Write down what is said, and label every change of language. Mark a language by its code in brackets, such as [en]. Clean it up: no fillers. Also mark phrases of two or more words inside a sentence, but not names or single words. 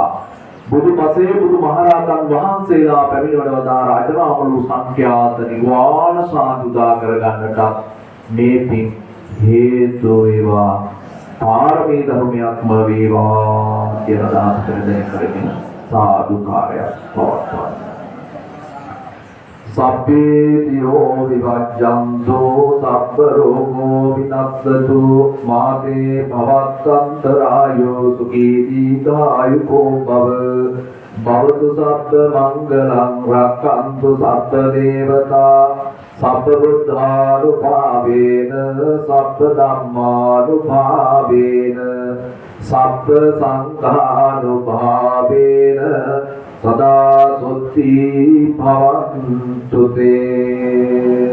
[si] බුදුපසේ බුදුමහරහතන් වහන්සේලා පැමිණවන වදාළ අජරාමලු සංඛ්‍යාත නිර්වාණ සාන්ති උදා කරගන්නට මේ පින් හේතු වේවා. පාරමී ධර්මයක්ම වේවා කියන අදහස කරගෙන සාදුකාරයක් පවත්වන්න. [pi] සබ්බේතියෝ විවජ්ජන්තෝ සබ්බ රෝගෝ විනස්සතු මාතේ භවත්තන්තරායෝ සුඛී දීඝායුකෝ භව භවතු සබ්බ මංගලං රක්ඛන්තු සබ්බ දේවතා සබ්බ බුද්ධානුභාවේන සබ්බ ධම්මානුභාවේන සබ්බ සංඝානුභාවේන සදා සොත්ති භවන්තු තේ.